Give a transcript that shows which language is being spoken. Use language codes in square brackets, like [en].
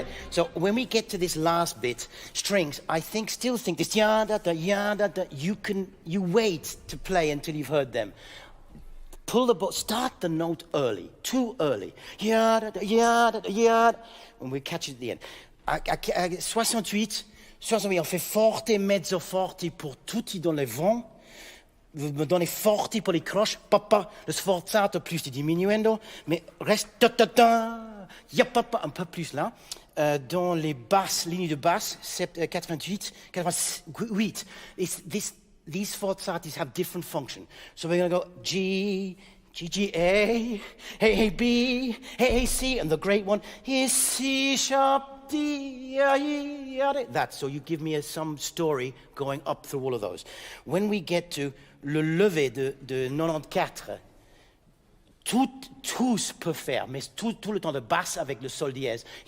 [en] So when we get to this last bit, strings, I still think this ya-da-da, ya-da-da, you wait to play until you've heard them. Pull the bow, start the note early, too early. Ya-da-da, ya-da-da, ya-da, and we catch it at the end. [fr] 68, on fait forte, mezzo forte pour tutti dans les vents. Vous me donnez forte pour les croches, papa, le sforzato plus di diminuendo, mais reste ta-ta-ta, ya papa, un peu plus là. Dans les basses, lignes de basse, 88, 88. [en] These sforzatis have different function. So we're going to go G, G, G, A, A, B, A, C, and the great one is C sharp, D, that. So you give me some story going up through all of those. When we get to [fr] le lever de 94, tous peuvent faire, mais tout le temps de basse avec le sol dièse.